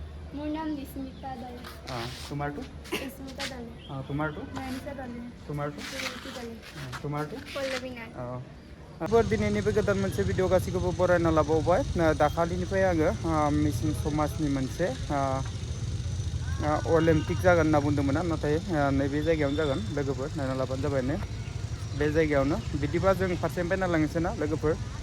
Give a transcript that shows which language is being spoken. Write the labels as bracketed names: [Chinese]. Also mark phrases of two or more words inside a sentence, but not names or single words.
[Assamese] মোৰ নাম বিস্মিতা দলে। তোমাৰটো? বিস্মিতা দলে। তোমাৰটো? নয়নিতা দলে। তোমাৰটো? সুৰতি দলে। তোমাৰটো? পল্লৱী নাথ। [Bodo] दिनैनि बे गोदान मोनसे भिडिअ गासैखौबो बरायना लाबावबाय दाखालिनिफ्राय आङो मिसिं समाजनि मोनसे अलिम्पिक जागोन होनना बुंदोंमोन नाथाय नैबे जायगायावनो जागोन लोगोफोर नायना लाबानो जाबाय ने बे जायगायावनो बिदिबा जों फारसेनिफ्राय नायलांनोसै ना लोगोफोर